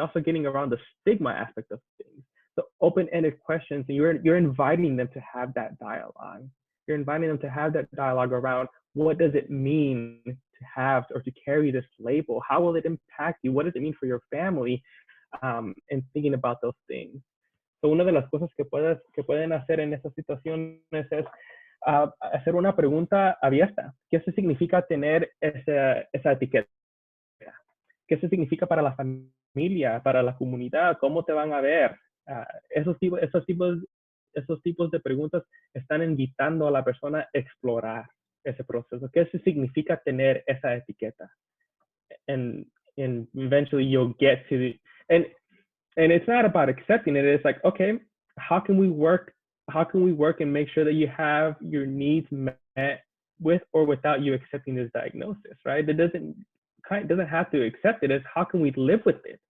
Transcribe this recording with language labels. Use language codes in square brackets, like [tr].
[en] You're also getting around the stigma aspect of things. So open-ended questions, and you're inviting them to have that dialogue. You're inviting them to have that dialogue around, what does it mean to have or to carry this label? How will it impact you? What does it mean for your family? And thinking about those things. [es] So una de las cosas que pueden hacer en estas situaciones es hacer una pregunta abierta. ¿Qué significa tener esa etiqueta? ¿Qué significa para la familia, para la comunidad? ¿Cómo te van a ver? Esos tipos de preguntas están invitando a la persona a explorar ese proceso. ¿Qué significa tener esa etiqueta? [en] And eventually you'll get to the, and it's not about accepting it. It's like, okay, how can we work and make sure that you have your needs met with or without you accepting this diagnosis, right? It doesn't have to accept it. It's how can we live with it?